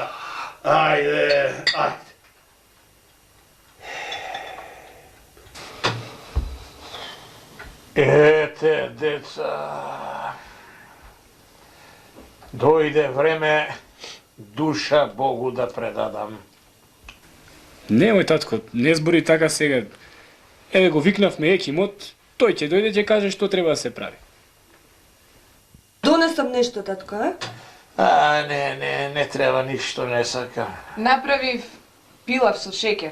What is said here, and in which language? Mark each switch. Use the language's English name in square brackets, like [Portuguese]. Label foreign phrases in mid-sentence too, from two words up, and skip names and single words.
[Macedonian] Ајде, ајде. Ете, деца, дојде време душа Богу да предадам. Немој, татко, не збори така сега. Еве го викнавме Екимот, тој ќе дојде ќе каже што треба да се прави. Донесам нешто, татко, а? Не треба ништо, не сакам. Направив пилав со шекер.